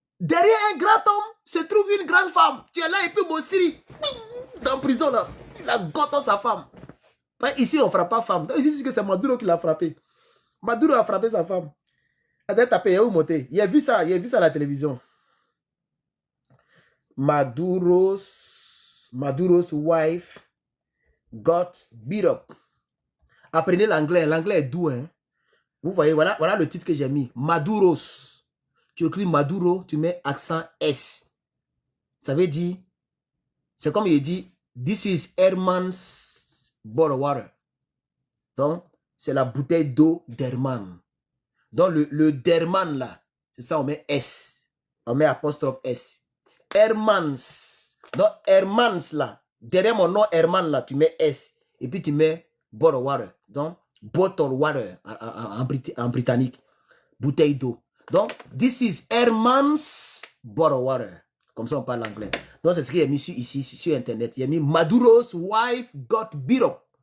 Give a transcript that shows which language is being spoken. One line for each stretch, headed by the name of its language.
French: Derrière un grand homme se trouve une grande femme. Tu es là et puis mon Siri, dans la prison là, il a gâté sa femme. Ici, on ne frappe pas femme. Ici, c'est Maduro qui l'a frappé. Maduro a frappé sa femme. Il a montré. Il a vu ça à la télévision.
English: Maduro's wife got beat up.
French: Apprenez l'anglais. L'anglais est doux. Hein? Vous voyez, voilà le titre que j'ai mis. Maduro's. Tu écris Maduro, tu mets accent S. Ça veut dire, c'est comme il dit,
English: this is Herman's bottle water.
French: Donc, c'est la bouteille d'eau d'Herman. Donc, le d'Herman là, c'est ça, on met S. On met apostrophe S. Herman's. Donc, Herman's là, derrière mon nom Herman là, tu mets S. Et puis, tu mets bottle water. Donc, bottle water en britannique. Bouteille d'eau.
English: Donc, this is Herman's bottle water.
French: Comme ça, on parle anglais. Donc, c'est ce qu'il a mis ici sur Internet. Il a mis
English: Maduro's wife got beat up.